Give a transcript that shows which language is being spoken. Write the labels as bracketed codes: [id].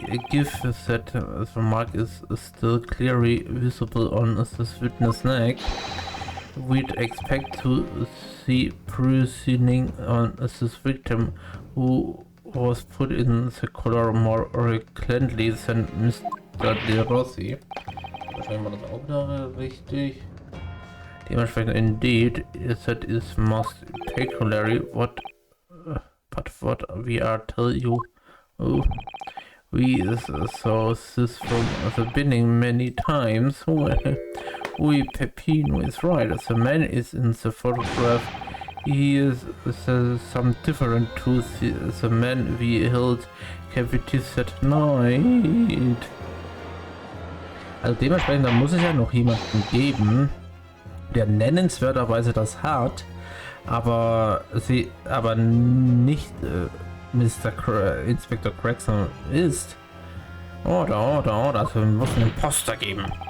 [en] Given that the mark is still clearly visible on this witness' neck, we'd expect to see bruising on this victim, who was put in the collar more recently than Mr. De Rossi. [de] Wahrscheinlich war das auch wieder richtig. [en] Dementsprechend, indeed, that is most peculiar. But what we are tell you, we saw this from the beginning many times. We Pepino is right. The man is in the photograph. He is some different to the man we held captives that night. [de] Also dementsprechend, da muss es ja noch jemanden geben, der nennenswerterweise das hat, aber nicht Inspector Gregson ist. Oder, es muss einen Imposter geben.